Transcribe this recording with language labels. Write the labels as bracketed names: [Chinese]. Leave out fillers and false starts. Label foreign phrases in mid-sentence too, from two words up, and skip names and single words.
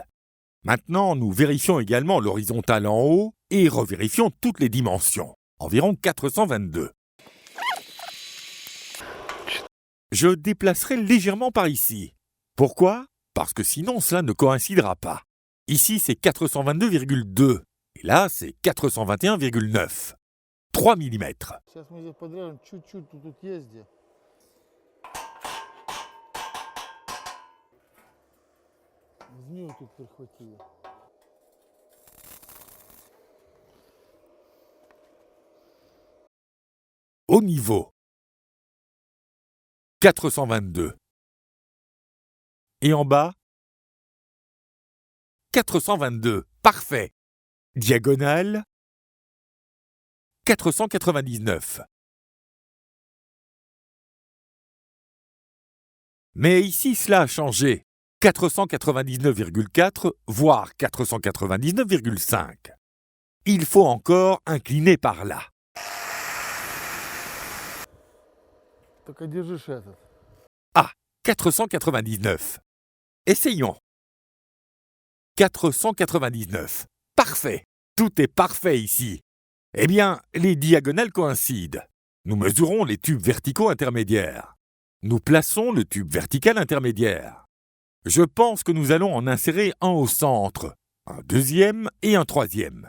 [French] Maintenant, nous vérifions également l'horizontale en haut et revérifions toutes les dimensions. Environ 422. Je déplacerai légèrement par ici. Pourquoi? Parce que sinon cela ne coïncidera pas. Ici, c'est 422,2. Et là, c'est 421,9. 3 mm. [Russian] Сейчас мы здесь подрежем чуть-чуть, тут есть где. Возьми вот тут прихвати ее. [French] Au niveau. 422. Et en bas? 422. Parfait. Diagonale. 499. Mais ici, cela a changé. 499,4, voire 499,5. Il faut encore incliner par là. [Russian] Только держишь этот. [French] Ah, 499. Essayons. 499. Parfait. Tout est parfait ici. Eh bien, les diagonales coïncident. Nous mesurons les tubes verticaux intermédiaires. Nous plaçons le tube vertical intermédiaire. Je pense que nous allons en insérer un au centre, un deuxième et un troisième.